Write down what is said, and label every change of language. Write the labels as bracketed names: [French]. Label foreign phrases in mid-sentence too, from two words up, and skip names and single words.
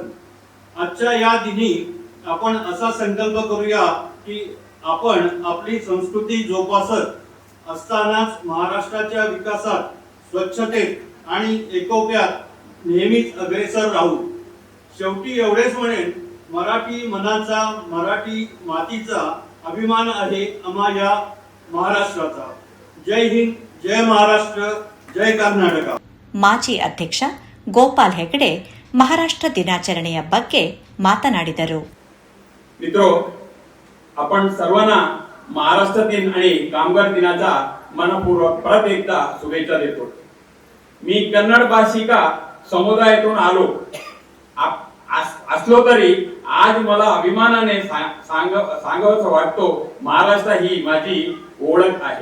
[Marathi] आजच्या या दिनी आपण असा संकल्प करूया की आपण आपली संस्कृती जोपासत असतानाच महाराष्ट्राच्या विकासात, स्वच्छतेत आणि एकोप्यात नेहमीच अग्रेसर राहू. शेवटी एवढेच म्हणेन, मराठी मनाचा, मराठी मातीचा अभिमान आहे आम्हा या महाराष्ट्राचा. जय हिंद, जय महाराष्ट्र, जय कर्नाटಕ. [Kannada] ಮಾಜಿ ಅಧ್ಯಕ್ಷ ಗೋಪಾಲ್ ಹೆಗಡೆ ಮಹಾರಾಷ್ಟ್ರ ದಿನಾಚರಣೆಯ ಬಗ್ಗೆ ಮಾತನಾಡಿದರು. [Marathi] मित्रो, आपण सर्वांना महाराष्ट्र दिन आणि कामगार दिनाचा मनपूर्वक परत एकदा शुभेच्छा देतो. मी कन्नड भाषिका समुदायातून आलो असलो तरी आज मला अभिमानाने सांगावंसं वाटतो, महाराष्ट्र ही माझी ओळख आहे.